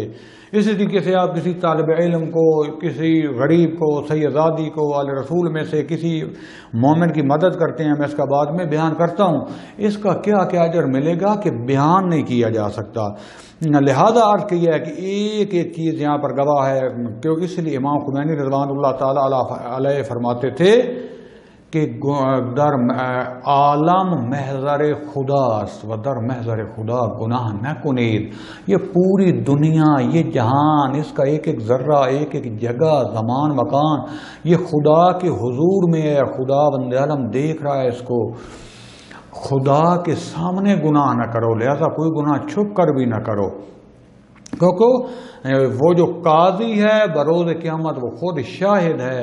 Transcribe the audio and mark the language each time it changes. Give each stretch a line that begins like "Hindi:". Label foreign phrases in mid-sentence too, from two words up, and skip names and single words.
Urdu: اسی طریقے سے آپ کسی طالب علم کو، کسی غریب کو، سیدادی کو، آل رسول میں سے کسی مومن کی مدد کرتے ہیں، میں اس کا بعد میں بیان کرتا ہوں، اس کا کیا کیا اجر ملے گا کہ بیان نہیں کیا جا سکتا۔ لہذا عرض کیا ہے کہ ایک ایک چیز یہاں پر گواہ ہے، کیونکہ اس لیے امام خمینی
Arabic: رضوان اللہ تعالی علیہ
Urdu: فرماتے تھے کہ
Persian: در عالم محضر خداست و در محضر خدا گناہ نہ کنید۔
Urdu: یہ پوری دنیا، یہ جہان، اس کا ایک ایک ذرہ، ایک ایک جگہ، زمان، مکان، یہ خدا کے حضور میں ہے، خدا بند عالم دیکھ رہا ہے اس کو۔ خدا کے سامنے گناہ نہ کرو، لہذا کوئی گناہ چھپ کر بھی نہ کرو، کیونکہ وہ جو قاضی ہے بروز قیامت وہ خود شاہد ہے۔